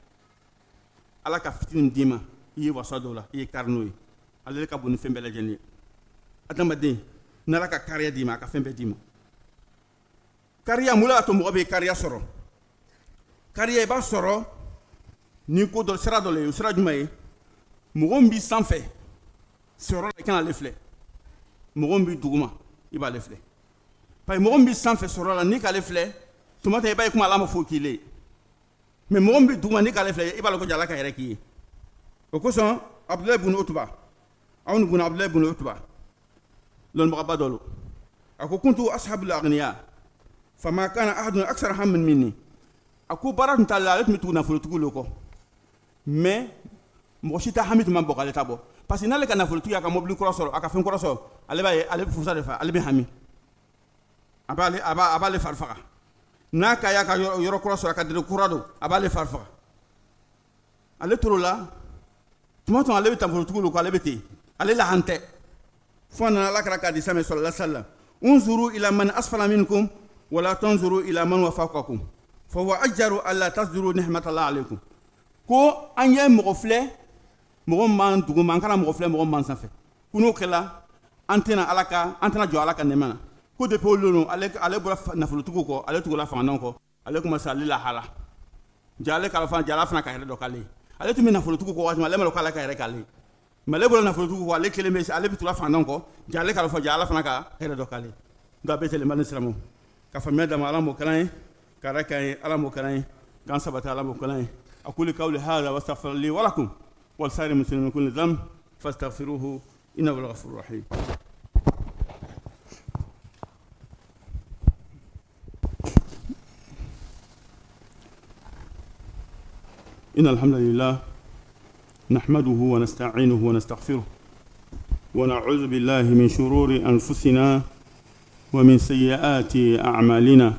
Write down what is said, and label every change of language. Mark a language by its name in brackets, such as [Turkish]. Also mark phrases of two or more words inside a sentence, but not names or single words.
[Bambara] ala ka fitini d'i ma i ye wasa dɔw la i ye kari n'o ye ale le ka bon ni fɛn bɛɛ lajɛlen ye adamaden n'ala ka kariya d'i ma a ka fɛn bɛɛ d'i ma kariya mun y'a to mɔgɔ bɛ kariya sɔrɔ kariya i b'a sɔrɔ ni ko dɔ sira dɔ le ye o sira jumɛn ye mɔgɔ min b'i sanfɛ siyɔrɔ la i kana ale filɛ mɔgɔ min b'i duguma i b'ale filɛ [French] parce que [Bambara] mɔgɔ min b'i sanfɛ siyɔrɔ la n'i k'ale filɛ tuma tɛ i b'a ye kuma ala ma foyi k'i le mais mɔgɔ min b'i duguma n'i k'ale filɛ i b'a dɔn ko ala ka yɛrɛ k'i ye o kosɔn abudulayi bunu utuba awni bunu abudulayi bunu utuba lɔnnibagaba dɔ lo a ko [Arabic] كنت أصحب الأغنياء فما كان أحد أكثر هما مني [Bambara] ako baara tun t'ale la ale tun bɛ tugu nafolotigi le kɔ mais mɔgɔ si tɛ hami tun ma bɔ k'ale ta bɔ [French] parce que [Bambara] n'ale ka nafolotigi a ka mobili kura sɔrɔ a ka fɛn kura sɔrɔ ale b'a ye ale bɛ furusa de fɛ ale bɛ hami a b'ale fari faga n'a ka y'a ka yɔrɔ kura sɔrɔ a ka dere kura don a b'ale fari faga ale tor'o la tuma tuma ale bɛ nafolotigi le kɔ ale bɛ ten ale la han tɛ fo a nana ala kɛra k'a di sami [Arabic] صلى الله عليه وسلم انظروا إلى من أسفل منكم ولا تنظروا إلى من فوقكم فهو أجدر ألا تزدروا نعمة الله عليكم [Bambara] ko an ye mɔgɔ filɛ mɔgɔ man duguma an kana mɔgɔ filɛ mɔgɔ man sanfɛ ko n'o kɛla an tɛna jɔ ala ka nɛɛma na ko depuis o don ale bɔra nafolotigiw kɔ ale tugula fangannaw kɔ ale commencé ale lahala ja ale k'a fana ja ala fana ka hɛrɛ dɔ k'ale ye ale tun bɛ nafolotigiw kɔ waati min ale ma dɔn k'ale ka hɛrɛ k'ale ye mais ale bɔra nafolotigiw kɔ ale kelen bɛ ale bɛ tugula fangannaw kɔ ja ale k'a fɔ ja ala fana ka hɛrɛ dɔ k'ale ye nka bɛɛ tɛlen bani silamɛw ka faamuya d'a ma ala m'o kalan ye ka hɛrɛ k'an ye ala m'o kalan ye k'an sabati ala m'o kalan ye [Arabic] أقول قولي هذا واستغفر لي ولكم ولسائر المسلمين من كل ذنب فاستغفروه إنه هو الغفور الرحيم. إن الحمد لله نحمده ونستعينه ونستغفره ونعوذ بالله من شرور أنفسنا ومن سيئات أعمالنا